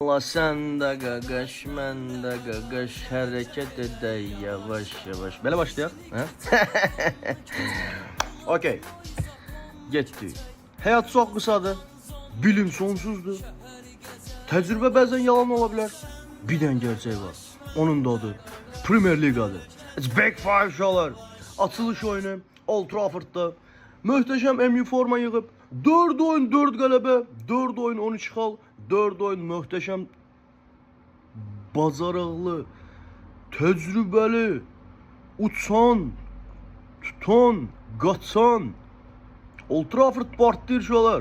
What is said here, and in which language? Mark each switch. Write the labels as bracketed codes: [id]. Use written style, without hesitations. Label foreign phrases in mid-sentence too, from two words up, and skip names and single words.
[tr] Allah sen de gagaş, ben de gagaş, hareket ede yavaş yavaş. Böyle başlayalım. Ha? Okey. Getdi. Hayat çok kısadır. Bilim sonsuzdur. Tecrübe bazen yalan olabilir. Bir tane gerçeği var. Onun da adı Premier Liga'dır. [en] It's Big Five şalar. [az] Açılış oyunu Old Trafford'da. Möhtəşəm MU forma yığıb 4 oyun 4 qələbə, 4 oyun 13 xal, 4 oyun möhtəşəm bacarıqlı, təcrübəli, uçan, tutan, qaçan Old Trafford partlayır şalar.